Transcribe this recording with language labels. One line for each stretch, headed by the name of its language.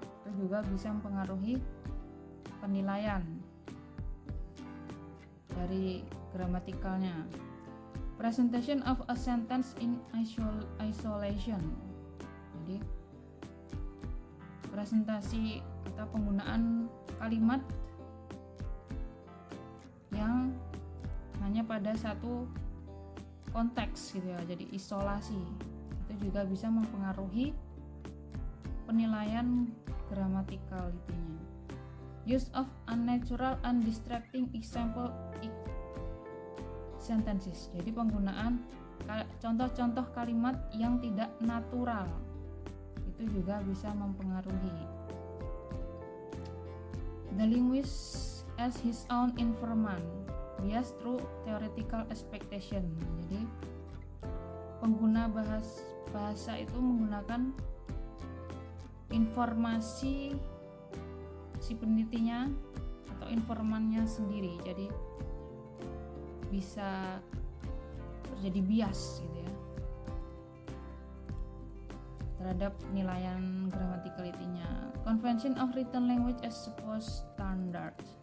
Indonesian: Itu juga bisa mempengaruhi penilaian dari gramatikalnya.
English: Presentation of a sentence in isolation.
Indonesian: Jadi presentasi atau penggunaan kalimat yang hanya pada satu konteks gitu ya, jadi isolasi. Itu juga bisa mempengaruhi penilaian gramaticality-nya.
English: Use of unnatural and distracting example sentences.
Indonesian: Jadi penggunaan contoh-contoh kalimat yang tidak natural itu juga bisa mempengaruhi.
English: The linguist as his own informant, bias through theoretical expectation.
Indonesian: Jadi pengguna bahasa itu menggunakan informasi si penelitinya atau informannya sendiri. Jadi bisa terjadi bias gitu ya terhadap penilaian gramaticality-nya.
English: Convention of written language as supposed standard.